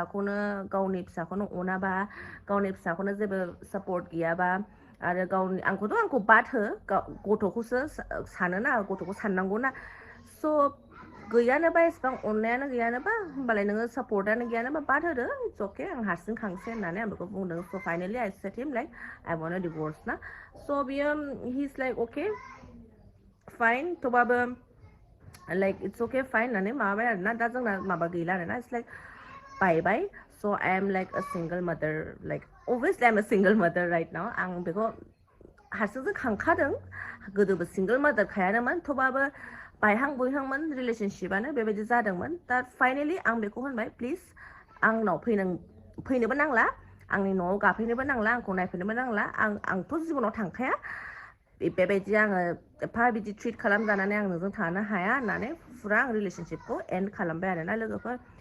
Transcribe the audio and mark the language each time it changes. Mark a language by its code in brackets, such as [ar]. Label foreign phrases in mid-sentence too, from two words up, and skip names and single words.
[brx] फिसाखौनो अनाबा गावनि फिसाखौनो जेबो सापर्ट गैयाबा आरो आंखौ बाद हो गथ'खौसो सानोना गथ'खौ साननांगौना स' गैयानोबा एसेबां अननायानो गैयानोबा होमबालाय नोङो सापर्टआनो गैयानोबा बाद होदो [en] it's okay [brx] आं हारसिं खांसै होननानै आं बेखौ बुंदों स' [en] finally I said him like I want a divorce [brx] ना स' बियो [en] he is like okay फाइन थेवबाबो like it's okay fine [brx] होननानै माबाबाय आरोना दा जोंना माबा गैला आरोना [en] it's like bye so I am like a single mother like obviously I am a single mother right now [brx] आं बेखौ हारसिंसो खांखादों गोदोबो सिंगल मादारखायानोमोन थेवबाबो बायहां बुयहांमोन रिलेशनशिपानो बेबायदि जादोंमोन दा फाइनेलि आं बेखौ होनबाय प्लिज आंनाव फैनोबो नांला आंनि न'आव गाफैनोबो नांला आंखौ नायफैनोबो नांला आंथ' जिबनाव थांखाया बेबायदि आङो एफा बिदि ट्रिट खालामजानानै आं नोंजों थानो हाया होननानै फुरा आं रिलेशनशिपखौ एन्ड खालामबाय आरोना लोगोफोर